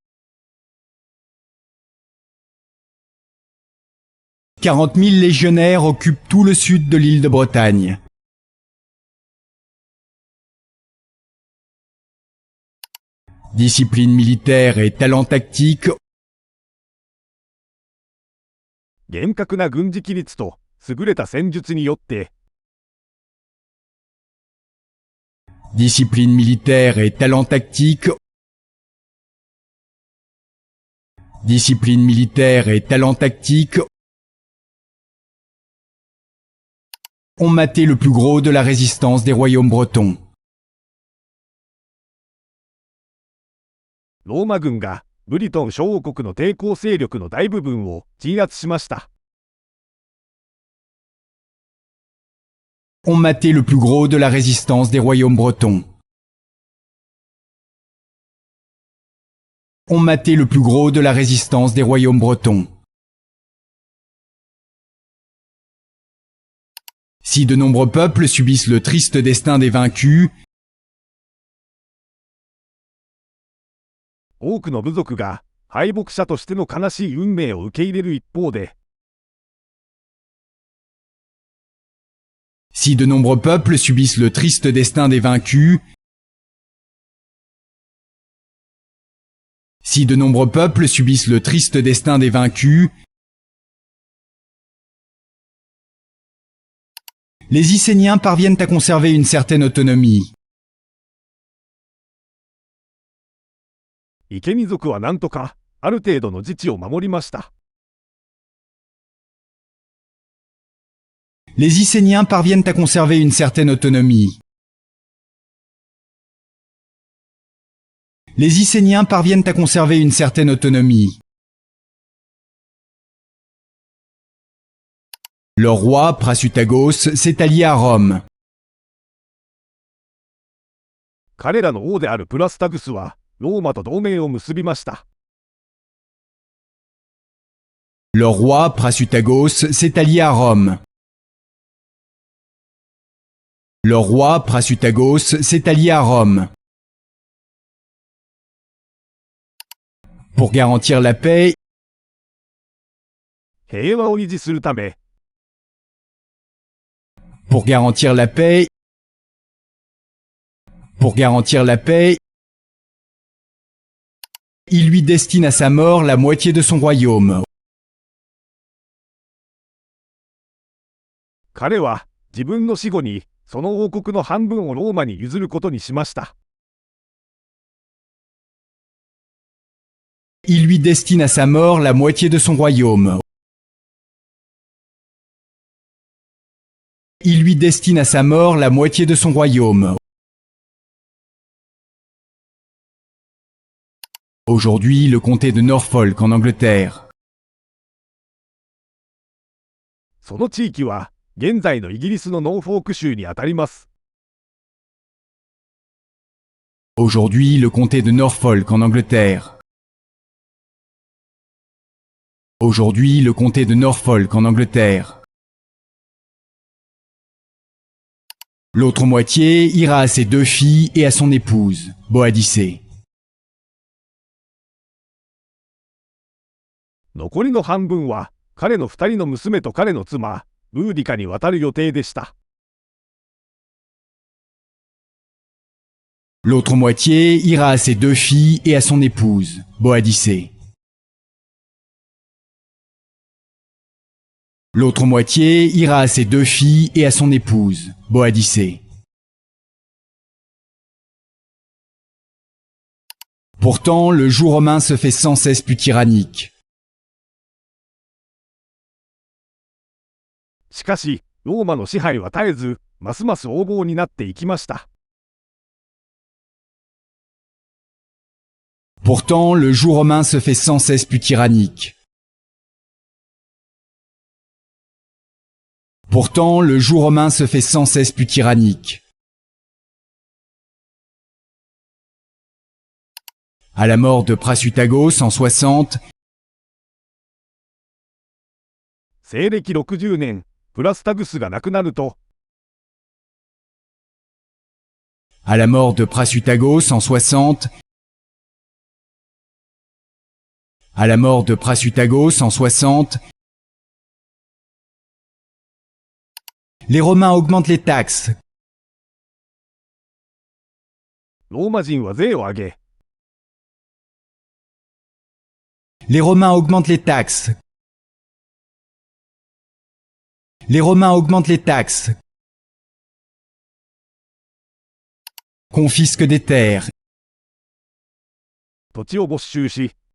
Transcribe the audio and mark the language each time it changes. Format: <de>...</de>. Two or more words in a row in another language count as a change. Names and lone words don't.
<fr>40 000 légionnaires occupent tout le sud de l'île de Bretagne. Discipline militaire et talent tactique.</fr> <ja>厳格な軍事規律と優れた戦術によって、</ja> <fr>Discipline militaire et talent tactique. Discipline militaire et talent tactique ont maté le plus gros de la résistance des royaumes bretons.</fr> <ja>ローマ軍がブリトン小王国の抵抗勢力の大部分を鎮圧しました。</ja> <fr>Ont maté le plus gros de la résistance des royaumes bretons. Ont maté le plus gros de la résistance des royaumes bretons. Si de nombreux peuples subissent le triste destin des vaincus,</fr> <ja>多くの部族が敗北者としての悲しい運命を受け入れる一方で、</ja> <fr>si de nombreux peuples subissent le triste destin des vaincus, si de nombreux peuples subissent le triste destin des vaincus, les Icéniens parviennent à conserver une certaine autonomie.</fr> <ja>イケニ族はなんとかある程度の自治を守りました。</ja> <fr>Les Icéniens parviennent à conserver une certaine autonomie. Les Icéniens parviennent à conserver une certaine autonomie. Leur roi, Prasutagos, s'est allié à Rome.</fr> <ja>彼らの王であるプラスタグスはローマと同盟を結びました。</ja> <fr>Leur roi, Prasutagos, s'est allié à Rome. Leur roi, Prasutagos, s'est allié à Rome. Pour garantir la paix,</fr> <ja>平和を維持するため、</ja> <fr>pour garantir la paix, pour garantir la paix, il lui destine à sa mort la moitié de son royaume.</fr> <ja>彼は自分の死後にその王国の半分をローマに譲ることにしました。</ja> <fr>Il lui destine à sa mort la moitié de son royaume. Il lui destine à sa mort la moitié de son royaume. Aujourd'hui, le comté de Norfolk en Angleterre.</fr> <ja>その地域は、現在のイギリスのノーフォーク州にあたります。</ja> <fr>Aujourd'hui, le comté de Norfolk en Angleterre. Aujourd'hui, le comté de Norfolk en Angleterre. L'autre moitié ira à ses 2 filles et à son épouse, Boadicée.</fr> <ja>残りの半分は、彼の2人の娘と彼の妻、ブーディカに渡る予定でした。</ja> <fr>L'autre moitié ira à ses 2 filles et à son épouse, Boadicée. L'autre moitié ira à ses 2 filles et à son épouse, Boadicée. Pourtant, le joug romain se fait sans cesse plus tyrannique.</fr> <ja>しかし、ローマの支配は絶えず、ますます横暴になっていきました。</ja> <fr>Pourtant, le joug romain se fait sans cesse plus tyrannique. Pourtant, le joug romain se fait sans cesse plus tyrannique. À la mort de Prasutagos en 60,</fr> <ja>西暦60年、プラスタグスが亡くなると、</ja> <fr>à la mort de Prasutagos en 60, à la mort de Prasutagos en 60, les Romains augmentent les taxes.</fr> <ja>ローマ人は税を上げ、</ja> <fr>Les Romains augmentent les taxes. Les Romains augmentent les taxes. Confisquent des terres.</fr> <ja>土地を没収し、</ja>